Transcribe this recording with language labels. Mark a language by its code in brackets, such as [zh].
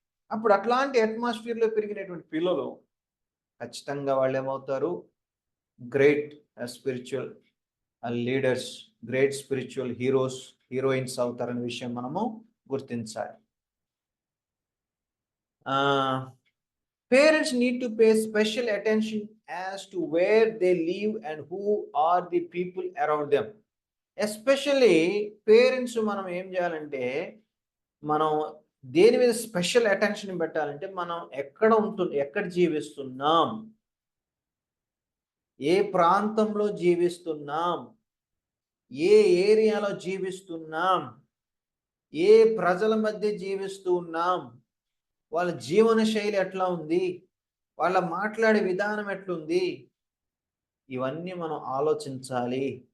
[te] అప్పుడు అట్లాంటి అట్మాస్ఫియర్లో పెరిగినటువంటి పిల్లలు ఖచ్చితంగా వాళ్ళు ఏమవుతారు, [en] great spiritual leaders, great spiritual heroines [te] అవుతారనే విషయం మనము గుర్తించాలి. [en] Parents need to pay special attention as to where they live and who are the people around them. [te] Especially parents మనం ఏం చేయాలంటే, మనం దేని మీద స్పెషల్ అటెన్షన్ పెట్టాలంటే, మనం ఎక్కడ జీవిస్తున్నాం, ఏ ప్రాంతంలో జీవిస్తున్నాం, ఏ ఏరియాలో జీవిస్తున్నాం, ఏ ప్రజల మధ్య జీవిస్తూ ఉన్నాం, వాళ్ళ జీవన శైలి ఎట్లా ఉంది, వాళ్ళ మాట్లాడే విధానం ఎట్లుంది, ఇవన్నీ మనం ఆలోచించాలి.